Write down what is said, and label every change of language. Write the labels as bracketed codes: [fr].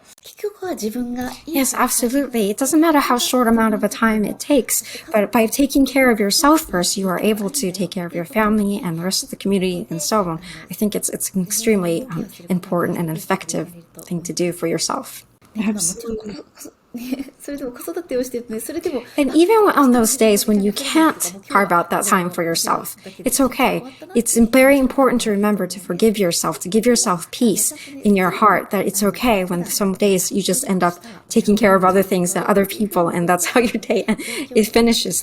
[ja] 結局は自分が [en] Yes, absolutely. It doesn't matter how short amount of a time it takes, but by taking care of yourself first, you are able to take care of your family and the rest of the community and so on. I think it's an extremely important and effective thing to do for yourself. Absolutely. [ja] それでも子育てをしてるね。それでも [en] And even on those days when you can't carve out that time for yourself, it's okay. It's very important to remember to forgive yourself, to give yourself peace in your heart, that it's okay when some days you just end up taking care of other things and other people, and that's how your day it finishes.